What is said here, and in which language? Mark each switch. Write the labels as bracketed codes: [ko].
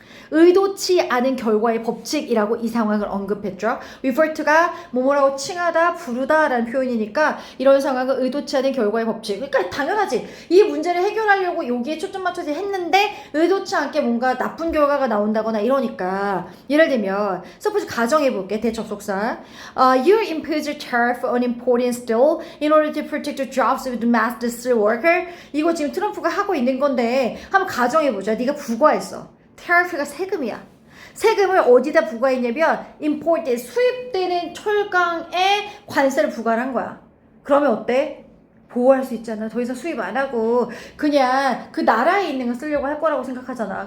[ko] 의도치 않은 결과의 법칙이라고 이 상황을 언급했죠. refer to가 뭐뭐라고 칭하다, 부르다 라는 표현이니까 이런 상황은 의도치 않은 결과의 법칙. 그러니까 당연하지. 이 문제를 해결하려고 여기에 초점 맞춰서 했는데 의도치 않게 뭔가 나쁜 결과가 나온다거나 이러니까 예를 들면 suppose 가정해볼게. 대접속사 [en] You impose a tariff on importing steel in order to protect the jobs of domestic steel worker. [ko] 이거 지금 트럼프가 하고 있는 건데 한번 가정해보자. 네가 부과했어. tariff가 세금이야. 세금을 어디다 부과했냐면 import 수입되는 철강에 관세를 부과를 한 거야. 그러면 어때? 보호할 수 있잖아. 더 이상 수입 안 하고 그냥 그 나라에 있는 거 쓰려고 할 거라고 생각하잖아.